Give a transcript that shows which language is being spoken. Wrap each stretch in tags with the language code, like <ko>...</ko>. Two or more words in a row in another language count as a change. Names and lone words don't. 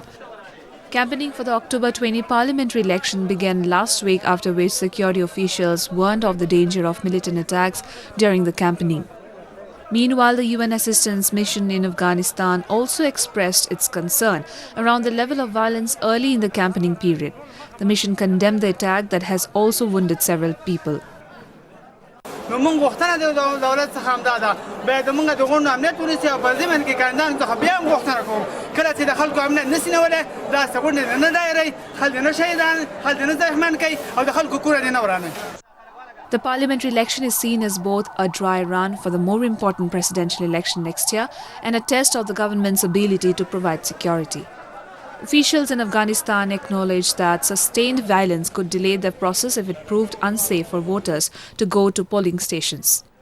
<en>Campaigning for the October 20 parliamentary election began last week, after which security officials warned of the danger of militant attacks during the campaigning. Meanwhile, the UN assistance mission in Afghanistan also expressed its concern around the level of violence early in the campaigning period. The mission condemned the attack that has also wounded several people.</en> <ps>موږ غوښتنه د دولت څخه هم دا ده باید موږ د غونډو امنیت ونیسي او په ضمن کې کاندانو څخه بیا هم غوښتنه کوم کله چې د خلکو امنیت نسي نیولی داسې غونډې نه دایروي خلک دې نه شهیدان خلک دې نه زخمیان کوي او د خلکو کور دې نه ورانوي.</ps> <en>The parliamentary election is seen as both a dry run for the more important presidential election next year and a test of the government's ability to provide security. Officials in Afghanistan acknowledged that sustained violence could delay the process if it proved unsafe for voters to go to polling stations.</en>